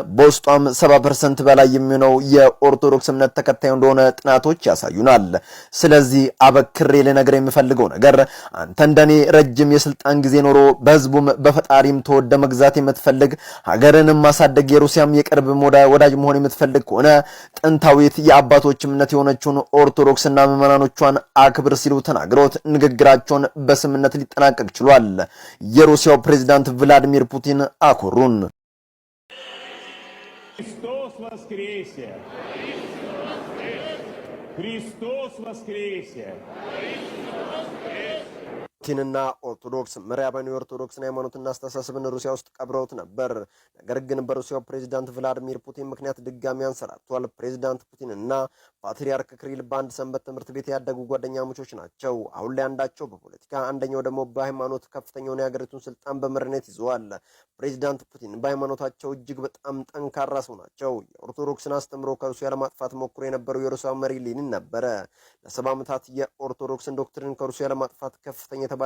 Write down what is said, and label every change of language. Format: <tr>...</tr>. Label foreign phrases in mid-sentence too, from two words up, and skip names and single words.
<am>በውስጧም 70% በላይ የሚሆነው የኦርቶዶክስ እምነት ተከታይ እንደሆነ ጥናቶች ያሳዩናል። ስለዚህ አበክሬ ልነግርህ የምፈልገው ነገር አንተ እንደኔ ረጅም የስልጣን ጊዜ ኖሮ በህዝቡም በፈጣሪም ተወደ መግዛት የምትፈልግ ሀገርንም ማሳደግ የሩሲያም የቅርብ ወዳጅ መሆን የምትፈልግ ከሆነ ጥንታዊት የአባቶች እምነት የሆነችውን ኦርቶዶክስና ምዕመናኖቿን አክብር ሲሉ ተናግረውት ንግግራቸውን በስምምነት ሊጠናቀቅ ችሏል። የሩሲያው ፕሬዝዳንት ቭላዲሚር ፑቲን አኮሩን።</am> <ru>Христос воскресе! Христос воскресе!</ru> <am>ፑቲንና ኦርቶዶክስ ምዕራባውያን የኦርቶዶክስን ሃይማኖትና አስተሳሰብን ሩሲያ ውስጥ ቀብረውት ነበር። ነገር ግን በሩሲያው ፕሬዝዳንት ቭላዲሚር ፑቲን ምክንያት ድጋሚ አንሰራቷል። ፕሬዝዳንት ፑቲን እና ፓትሪያርክ ክሪል በአንድ ሰንበት ትምህርት ቤት ያደጉ ጓደኛሞች ናቸው። አሁን ላይ አንዳቸው በፖለቲካ አንደኛው ደግሞ በሃይማኖት ከፍተኛውን የሀገሪቱን ስልጣን በመሪነት ይዘዋል። ፕሬዝዳንት ፑቲን በሃይማኖታቸው እጅግ በጣም ጠንካራ ሰው ናቸው። የኦርቶዶክስን አስተምሮ ከሩሲያ ለማጥፋት ሞክሮ የነበረው የሩሲያ መሪ ሌኒን ነበረ። ለ70 ዓመታት የኦርቶዶክስን ዶክትሪን ከሩሲያ ለማጥፋት ከፍተኛ የተባለ</am>